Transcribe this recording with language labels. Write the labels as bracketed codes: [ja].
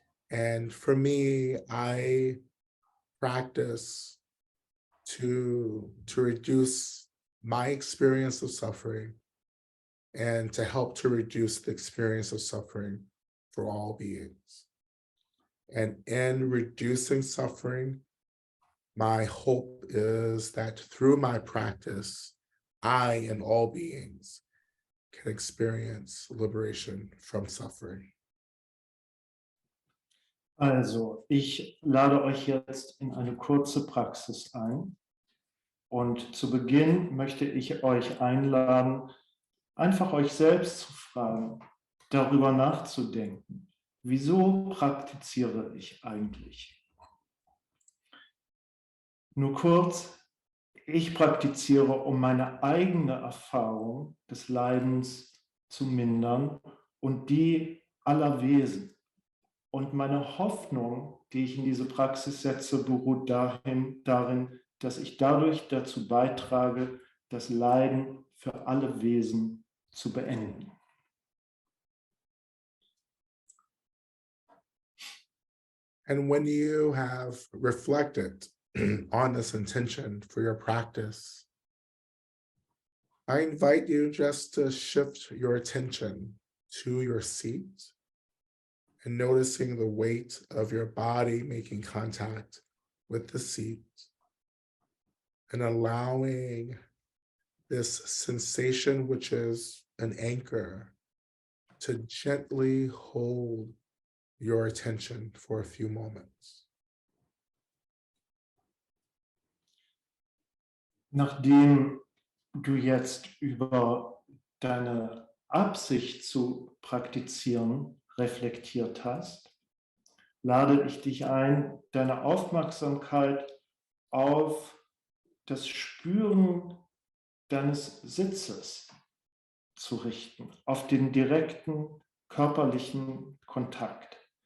[en] And for me, I practice to reduce my experience of suffering and to help to reduce the experience of suffering for all beings. And in reducing suffering, my hope is that through my practice, I and all beings can experience liberation from suffering. [de] Also, ich lade euch jetzt in eine kurze Praxis ein. Und zu Beginn möchte ich euch einladen, einfach euch selbst zu fragen, darüber nachzudenken. Wieso praktiziere ich eigentlich? Nur kurz, ich praktiziere, um meine eigene Erfahrung des Leidens zu mindern und die aller Wesen. Und meine Hoffnung, die ich in diese Praxis setze, beruht darin, dass ich dadurch dazu beitrage, das Leiden für alle Wesen zu beenden. [en] And when you have reflected on this intention for your practice, I invite you just to shift your attention to your seat and noticing the weight of your body making contact with the seat and allowing this sensation, which is an anchor, to gently hold your attention for a few moments. [de] Nachdem du jetzt über deine Absicht zu praktizieren reflektiert hast, lade ich dich ein, deine Aufmerksamkeit auf das Spüren deines Sitzes zu richten, auf den direkten körperlichen Kontakt.